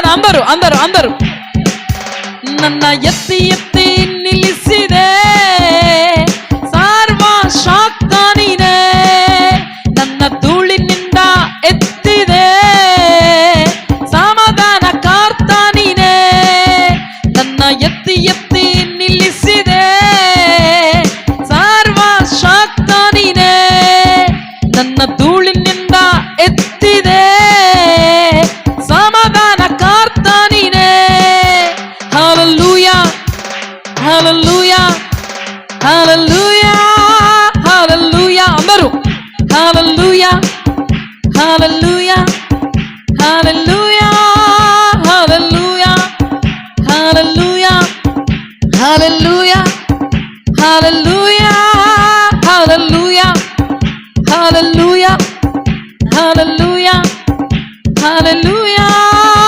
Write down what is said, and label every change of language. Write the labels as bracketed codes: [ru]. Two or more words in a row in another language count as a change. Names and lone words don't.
[kn] ಅಂದರು ಅಂದರು ಅಂದರು ನನ್ನ ಎತ್ತಿ ಎತ್ತಿ ನಿಲ್ಲಿಸಿದೆ ಸರ್ವಶಕ್ತ ನೀನೇ, ನನ್ನ ಧೂಳಿನಿಂದ ಎತ್ತಿದೆ ಸಮಾಧಾನ ಕರ್ತ ನೀನೇ. ನನ್ನ ಎತ್ತಿ ಎತ್ತಿ ನಿಲ್ಲಿಸಿದೆ ಸರ್ವಶಕ್ತ ನೀನೇ, ನನ್ನ ಧೂಳಿನಿಂದ ಎತ್ತಿದೆ ಸಮಾಧಾನ ಕರ್ತ ನೀನೇ. [en] Hallelujah, hallelujah, hallelujah, hallelujah. Amaru, hallelujah, hallelujah, hallelujah, hallelujah, hallelujah, hallelujah, hallelujah, hallelujah, hallelujah, hallelujah, hallelujah, hallelujah.